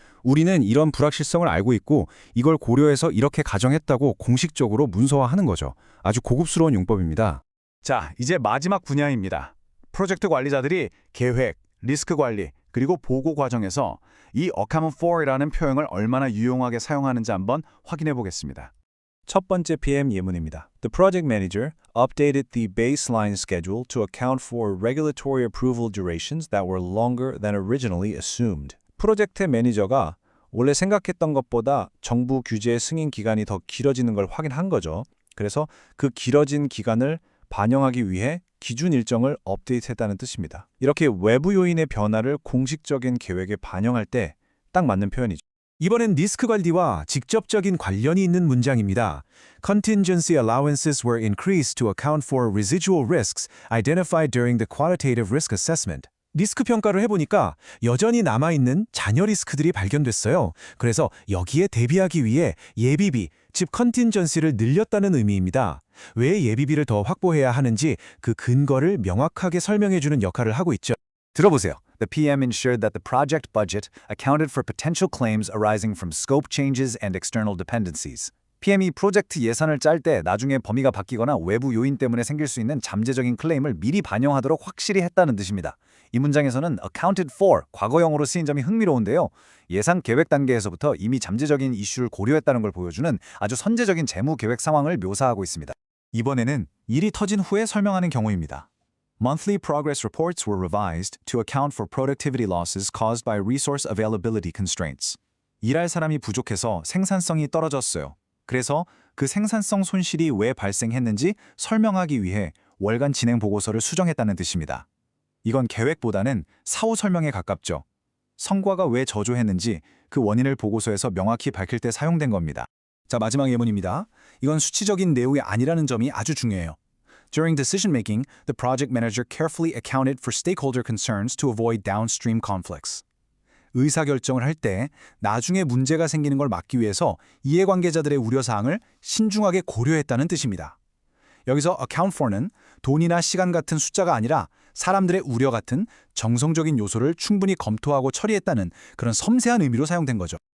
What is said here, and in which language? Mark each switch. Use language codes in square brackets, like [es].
[ko] 우리는 이런 불확실성을 알고 있고 이걸 고려해서 이렇게 가정했다고 공식적으로 문서화하는 거죠. 아주 고급스러운 용법입니다. 자, 이제 마지막 분야입니다. 프로젝트 관리자들이 계획, 리스크 관리, 그리고 보고 과정에서 이 account for이라는 표현을 얼마나 유용하게 사용하는지 한번 확인해 보겠습니다. 첫 번째 PM 예문입니다. [en] The project manager updated the baseline schedule to account for regulatory approval durations that were longer than originally assumed. [ko] 프로젝트 매니저가 원래 생각했던 것보다 정부 규제 승인 기간이 더 길어지는 걸 확인한 거죠. 그래서 그 길어진 기간을 반영하기 위해 기준 일정을 업데이트했다는 뜻입니다. 이렇게 외부 요인의 변화를 공식적인 계획에 반영할 때 딱 맞는 표현이죠. 이번엔 리스크 관리와 직접적인 관련이 있는 문장입니다. [en] Contingency allowances were increased to account for residual risks identified during the qualitative risk assessment. [ko] 리스크 평가를 해보니까 여전히 남아있는 잔여 리스크들이 발견됐어요. 그래서 여기에 대비하기 위해 예비비, 즉 컨틴전시를 늘렸다는 의미입니다. 왜 예비비를 더 확보해야 하는지 그 근거를 명확하게 설명해주는 역할을 하고 있죠. 들어보세요. [en] The PM ensured that the project budget accounted for potential claims arising from scope changes and external dependencies. [ko] PM이 프로젝트 예산을 짤 때 나중에 범위가 바뀌거나 외부 요인 때문에 생길 수 있는 잠재적인 클레임을 미리 반영하도록 확실히 했다는 뜻입니다. 이 문장에서는 accounted for, 과거형으로 쓰인 점이 흥미로운데요. 예산 계획 단계에서부터 이미 잠재적인 이슈를 고려했다는 걸 보여주는 아주 선제적인 재무 계획 상황을 묘사하고 있습니다. 이번에는 일이 터진 후에 설명하는 경우입니다. [en] Monthly progress reports were revised to account for productivity losses caused by resource availability constraints. [ko] 일할 사람이 부족해서 생산성이 떨어졌어요. 그래서 그 생산성 손실이 왜 발생했는지 설명하기 위해 월간 진행 보고서를 수정했다는 뜻입니다. 이건 계획보다는 사후 설명에 가깝죠. 성과가 왜 저조했는지 그 원인을 보고서에서 명확히 밝힐 때 사용된 겁니다. 자, 마지막 예문입니다. 이건 수치적인 내용이 아니라는 점이 아주 중요해요. [en] During decision-making, the project manager carefully accounted for stakeholder concerns to avoid downstream conflicts. [ko] 의사결정을 할 때 나중에 문제가 생기는 걸 막기 위해서 이해관계자들의 우려사항을 신중하게 고려했다는 뜻입니다. 여기서 account for는 돈이나 시간 같은 숫자가 아니라 사람들의 우려 같은 정성적인 요소를 충분히 검토하고 처리했다는 그런 섬세한 의미로 사용된 거죠.